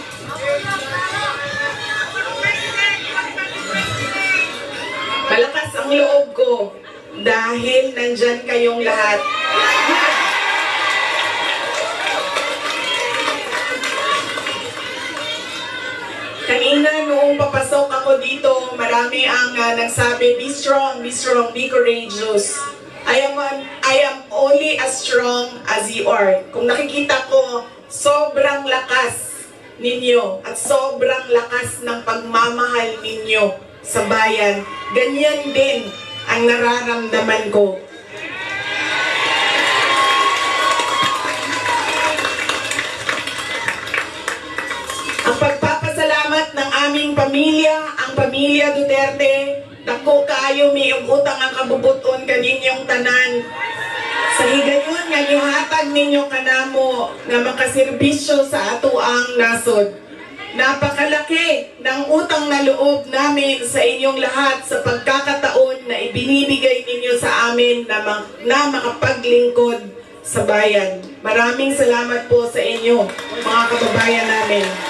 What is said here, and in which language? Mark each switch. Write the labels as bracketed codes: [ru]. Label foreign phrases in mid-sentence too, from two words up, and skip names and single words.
[tl] Malakas ang loob ko dahil nandyan kayong lahat. Kanina noong papasok ako dito, marami ang nagsabi, [en] be strong, be courageous. I am only as strong as you are. [tl] Kung nakikita ko, sobrang lakas ninyo at sobrang lakas ng pagmamahal ninyo sa bayan. Ganyan din ang nararamdaman ko. Ang pagpapasalamat ng aming pamilya, ang pamilya Duterte, [ceb] dako kaayo may utang ang kabubuton kaninyong tanan. Sa higayon nga gihatag ninyo kanamo nga makaserbisyo sa ato ang nasod. [tl] Napakalaki ng utang na loob namin sa inyong lahat sa pagkakataon na ibinibigay ninyo sa amin na makapaglingkod sa bayan. Maraming salamat po sa inyo, mga kababayan namin.